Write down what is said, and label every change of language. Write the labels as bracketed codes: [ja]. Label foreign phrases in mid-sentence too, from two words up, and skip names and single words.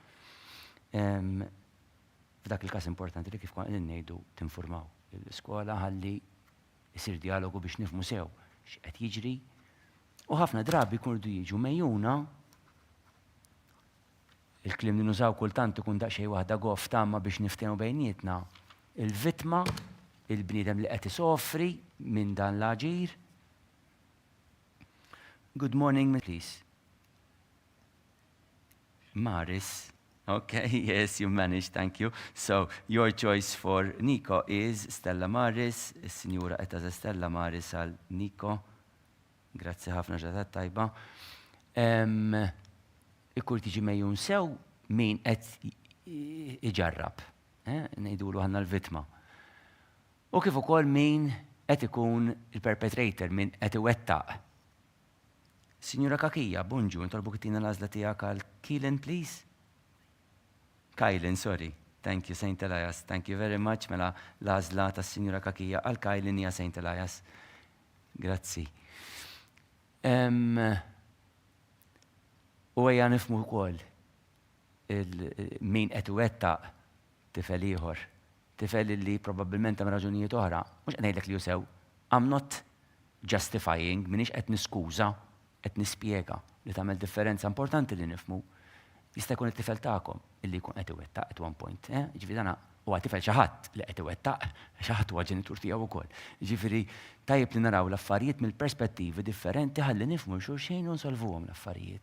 [mt] F'dak il-każ importanti li kif konna ngħidu tinformaw l-iskola ħalli jsir dialogu biex nifhmu sew x'qed jiġri. U ħafna drabi jkunu jiġu mejjuna il-kliem li nużaw kultant ikun daqsxejn waħda goff tamma biex niftehmu bejnietna. Il-vittma, il-bniedem li qed isofri minn dan l-aġir. [en] Good morning, please. Maris. Okay, yes, you managed, thank you. So, your choice for Nico is Stella Maris, Signora Etaza Stella Maris għal Nico. [mt] Grazzi ħafna ġata tajba. Ikkur tiġi mejjun sew min qed iġarrab. Ngħidulu ħanna l-vittma. U kif ukoll min qed ikun il-perpetrator, min qed iwettaq. Signora Kakija, bonġu, nitolbok ittina l-għażla tiegħek għal Kylen, please. [en] Kylen, sorry. Thank you, St. Elias. Thank you very much. [mt] Mela l-għażla tas-Sinjura Kakija għal Kylen hija St. Elias. Grazzi. U ejja nifhmu wkoll min qed iwettaq tifel ieħor. Tifel li probabbilment hemm raġunijiet oħra. Mhux qed ngħidlek li hu sew. [en] I'm not justifying, [mt] m'iniex qed niskuża, qed nispjega li tagħmel differenza importanti li nifhmu. Jista' jkun it-tifel tagħkom illi jkun qed iwettaq [en] at one point. [mt] Ġifieri dana huwa tifel xi ħadd li qed iwettaq, xi ħadd huwa ġenitur tiegħu wkoll. Ġifieri tajjeb li naraw l-affarijiet mill-perspettivi differenti ħalli nifhmu xulxejn u nsolvuhom l-affarijiet.